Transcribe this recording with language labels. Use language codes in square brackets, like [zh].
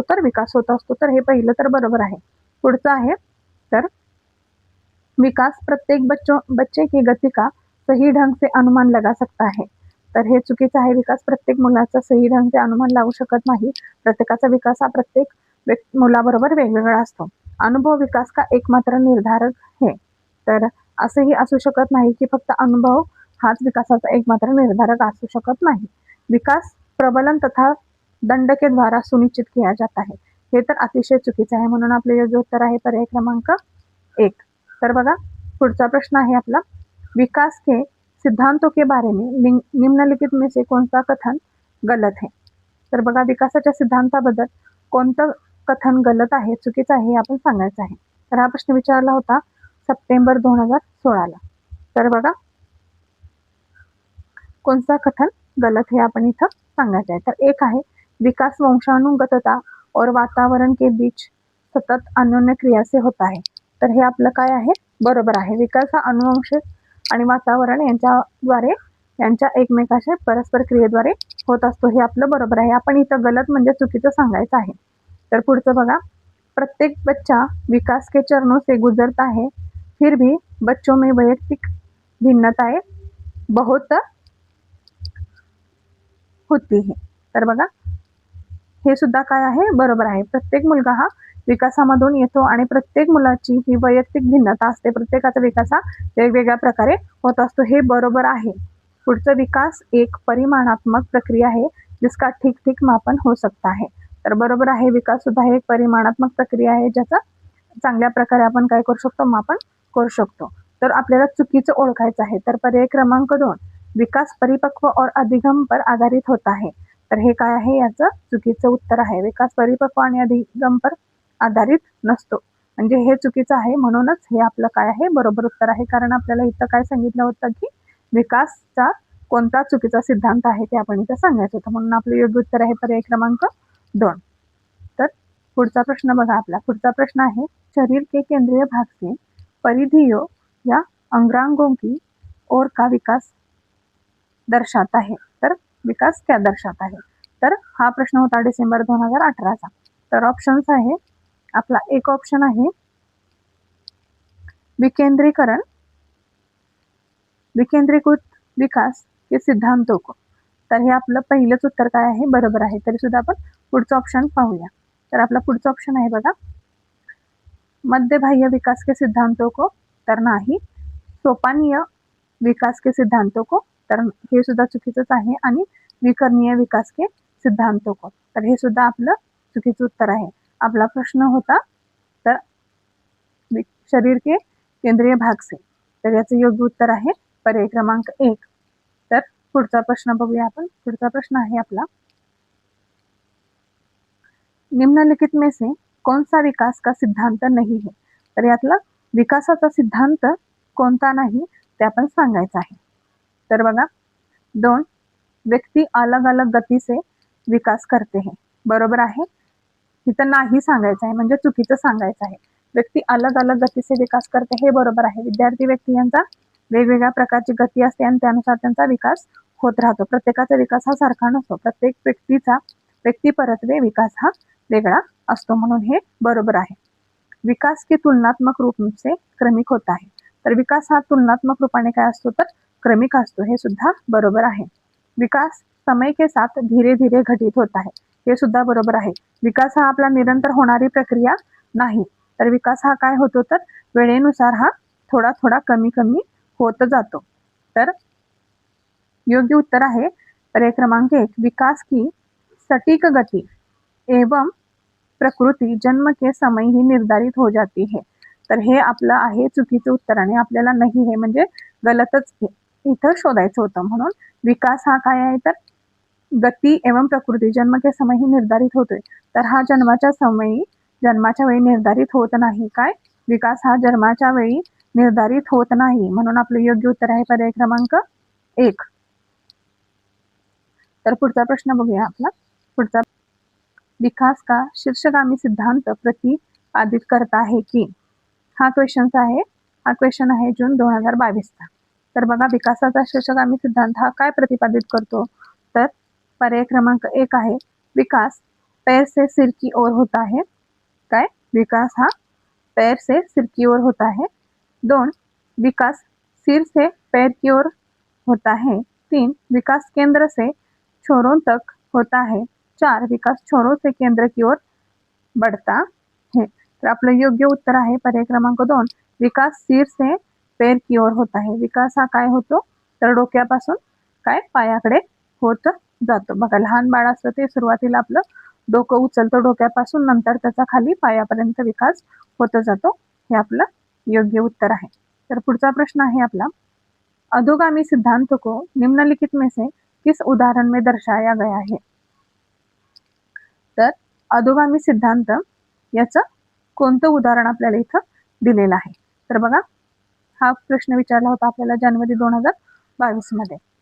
[mr] तर विकास होत असतो. तर हे पहिलं तर बरोबर आहे. पुढचं आहे तर विकास [hi] प्रत्येक बच्चे की गति का सही ढंग से अनुमान लगा सकता है. [mr] तर हे चुकीचं आहे. विकास प्रत्येक मुलाचा सही ढंग से अनुमान लावू शकत नाही. प्रत्येकाचा विकास हा प्रत्येक मुलाबरोबर वेगवेगळा असतो. [hi] अनुभव विकास का एकमात्र निर्धारक है. [mr] तर असंही असू शकत नाही की फक्त अनुभव हाच विकासाचा एकमात्र निर्धारक असू शकत नाही. [hi] विकास प्रबलन तथा दंड के द्वारा सुनिश्चित किया जाता है. [mr] हे तर अतिशय चुकीचं आहे, म्हणून आपले योग्य उत्तर आहे पर्याय क्रमांक 1. तर बघा पुढचा प्रश्न आहे आपला [hi] विकास के सिद्धांतों के बारे में निम्नलिखित में से कौन सा कथन गलत है. [mr] तर बघा विकासाच्या सिद्धांताबद्दल कोणतं कथन गलत आहे, चुकीचं आहे हे आपण सांगायचं आहे. तर हा प्रश्न विचारला होता सप्टेंबर 2016ला. तर बघा कोणता कथन गलत हे आपण इथं सांगायचं आहे. तर एक आहे [hi] विकास वंशानुगतता और वातावरण के बीच सतत अन्योन्य क्रिया से होता है. [mr] तर हे आपलं काय आहे? बरोबर आहे. विकास हा अनुवंशिक आणि वातावरण यांच्या एकमेकांच्या परस्पर क्रियेद्वारे होत असतो, हे आपलं बरोबर आहे. आपण इथं गलत म्हणजे चुकीचं सांगायचं आहे. तर पुढचं बघा [hi] प्रत्येक बच्चा विकास के चरणों से गुजरता है, फिर भी बच्चों में वैयक्तिक भिन्नताएं बहुत होती है. [mr] तर बघा हे सुद्धा काय आहे? बरोबर आहे. प्रत्येक मुलगा हा विकासामधून येतो आणि प्रत्येक मुलाची ही वैयक्तिक भिन्नता असते. प्रत्येकाचा विकास हा वेगवेगळ्या प्रकारे होत असतो, हे बरोबर आहे. पुढचं विकास एक परिमाणात्मक प्रक्रिया आहे [hi] जिसका ठीक ठीक मापन हो सकता है. [mr] तर बरोबर आहे. विकास सुद्धा हे एक परिमाणात्मक प्रक्रिया आहे ज्याचा चांगल्या प्रकारे आपण काय करू शकतो? मापन करू शकतो. तर आपल्याला चुकीचं ओळखायचं आहे. तर पर्याय क्रमांक 2 [hi] विकास परिपक्व और अधिगम पर आधारित होता है. [mr] तर हे काय आहे? याचं चुकीचं उत्तर आहे. विकास परिपक्व आणि अधिगम पर आधारित नसतो, म्हणजे हे चुकीचं आहे, म्हणूनच हे आपलं काय आहे? बरोबर उत्तर आहे. कारण आपल्याला इथं काय सांगितलं होतं की विकासचा कोणता चुकीचा सिद्धांत आहे ते आपण इथं सांगायचं होतं, म्हणून आपलं योग्य उत्तर आहे पर्याय क्रमांक 2. तर पुढचा प्रश्न बघा आपला. पुढचा प्रश्न आहे [hi] शरीर के केंद्रीय भाग से परिधियों या अंगांगों की ओर का विकास दर्शाता है. तर विकास क्या दर्शाता है? [mr] तर हा प्रश्न होता डिसेंबर 2018चा. तर ऑप्शन्स आहे आपला एक ऑप्शन आहे [hi] विकेंद्रीकृत विकास के सिद्धांतों को. [mr] तर हे आपलं पहिलंच उत्तर काय आहे? बरोबर आहे. तरी सुद्धा आपण पुढचं ऑप्शन पाहूया. तर आपला पुढचं ऑप्शन आहे बघा [hi] मध्यबाह्य विकास के सिद्धांतों को. [mr] तर नाही. [hi] सोपानीय विकास के सिद्धांतों को. [mr] तर हे सुद्धा चुकीचंच आहे. आणि [hi] विकर्णीय विकास के सिद्धांतों को. [mr] तर हे सुद्धा आपलं चुकीचं उत्तर आहे. आपला प्रश्न होता तर [hi] शरीर के केंद्रीय भाग से. [mr] तर याचं योग्य उत्तर आहे पर्याय क्रमांक 1. तर पुढचा प्रश्न बघूया आपण. पुढचा प्रश्न आहे आपला [hi] निम्नलिखित में से कौन सा विकास का सिद्धांत नहीं है. [mr] तर यातला विकासाचा सिद्धांत कोणता नाही ते आपण सांगायचं आहे. तर बघा [hi] 2 व्यक्ती अलग अलग गती से विकास करते हैं. [mr] बरोबर आहे. इथं नाही सांगायचं आहे, म्हणजे चुकीचं सांगायचं आहे. [hi] व्यक्ती अलग अलग गती से विकास करते [mr] हे बरोबर आहे. विद्यार्थी व्यक्ती यांचा वेगवेगळ्या प्रकारची गती असते आणि त्यानुसार त्यांचा विकास होत राहतो. प्रत्येकाचा विकास हा सारखा नसतो. प्रत्येक व्यक्तीचा व्यक्तिपरत्वे विकास हा वेगळा असतो, म्हणून हे बरोबर आहे. [hi] विकास के तुलनात्मक रूप से क्रमिक होता है. [mr] तर विकास हा तुलनात्मक रूपाने काय असतो? तर क्रमिक असतो, हे सुद्धा बरोबर आहे. [hi] विकास समय के साथ धीरे धीरे घटित होता है. [mr] हे सुद्धा बरोबर आहे. विकास हा आपला निरंतर होणारी प्रक्रिया नाही, तर विकास हा काय होतो तर वेळेनुसार हा थोडा थोडा कमी कमी होत जातो. तर योग्य उत्तर आहे पर्याय क्रमांक 1, [hi] विकास की सटीक गति एवं प्रकृति जन्म के समय ही निर्धारित हो जाती है. [mr] तर हे आपलं आहे चुकीचं उत्तर आणि आपल्याला नाही हे म्हणजे गलतच इथं शोधायचं होतं. म्हणून विकास हा काय आहे तर [hi] गती एवं प्रकृती जन्म के समय ही [mr] निर्धारित होतोय. तर हा जन्माच्या वेळी निर्धारित होत नाही. काय विकास हा जन्माच्या वेळी निर्धारित होत नाही. म्हणून आपलं योग्य उत्तर आहे पर्याय क्रमांक 1. तर पुढचा प्रश्न बघूया आपला. [hi] पुढचा, विकास का शीर्षगामी सिद्धांत प्रतिपादित करता है की. [mr] हा क्वेश्चन आहे जून 2022चा. तर बघा, विकासाचा शीर्षगामी सिद्धांत हा काय प्रतिपादित करतो तर पर्याय क्रमांक 1 आहे, [hi] विकास पैर से सिर की ओर होता है. काय विकास हा पैर से सिर की ओर होता है. 2, विकास सिर से पैर की ओर होता है. 3, विकास केंद्र से छोरों तक होता है. 4, विकास छोरों से केंद्र की ओर बढ़ता है. [mr] तर आपलं योग्य उत्तर आहे पर्याय क्रमांक 2, [hi] विकास सिर से पैर की ओर होता है. [mr] विकास हा काय होतो तर डोक्यापासून काय पायाकडे होत जातो. बघा, लहान बाळ असतं ते सुरुवातीला आपलं डोकं उचलतं डोक्यापासून, नंतर त्याचा खाली पायापर्यंत विकास होत जातो. हे आपलं योग्य उत्तर आहे. तर पुढचा प्रश्न आहे आपला, [hi] अधोगामी सिद्धांत को निम्नलिखित में से किस उदाहरण में दर्शाया गया है. [mr] तर अधोगामी सिद्धांत याचं कोणतं उदाहरण आपल्याला इथं दिलेलं आहे. तर बघा, हा प्रश्न विचारला होता आपल्याला जानेवारी 2022 मध्ये.